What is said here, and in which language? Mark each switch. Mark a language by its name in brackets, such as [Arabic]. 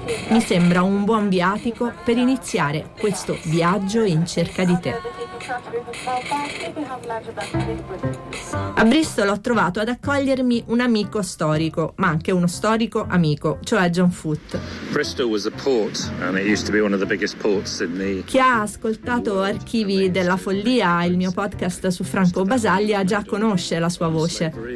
[Italian] Mi sembra un buon viatico per iniziare questo viaggio in cerca di te. A Bristol ho trovato ad accogliermi un amico storico, ma anche uno storico amico, cioè John Foot. [English] Bristol was a port and it used to be one of the biggest ports in the... [Italian] Chi ha ascoltato Archivi della Follia, il mio podcast su Franco Basaglia, già conosce la sua voce.